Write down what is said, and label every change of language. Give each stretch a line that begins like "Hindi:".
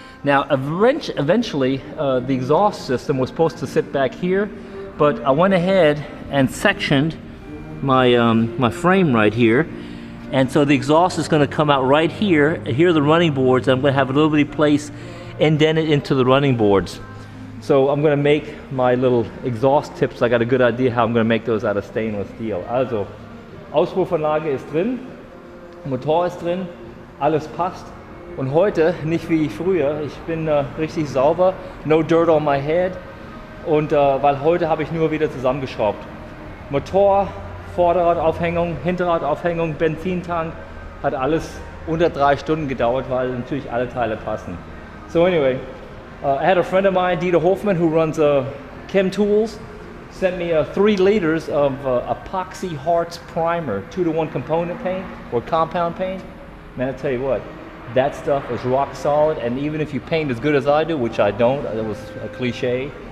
English: Now eventually the exhaust system was supposed to sit back here, but I went ahead and sectioned my, my frame right here. And so the exhaust is going to come out right here. Here are the running boards. I'm going to have a little bitty place indented into the running boards. So I'm going to make my little exhaust tips. I got a good idea how I'm going to make those out of stainless steel.
German: Also, Auspuffanlage ist drin, Motor ist drin, alles passt. Und heute, nicht wie früher, ich bin richtig sauber,
English: no dirt on my head.
German: Und weil heute habe ich nur wieder zusammengeschraubt. Motor, Vorderradaufhängung, Hinterradaufhängung, Benzintank, hat alles unter 3 Stunden gedauert, weil natürlich alle Teile passen.
English: So anyway, I had a friend of mine, Dieter Hofmann, who runs Chem Tools, sent me 3 liters of Epoxy Hearts primer, 2-to-1 component paint or compound paint. Man, I tell you what, that stuff is rock solid, and even if you paint as good as I do, which I don't, it was a cliche,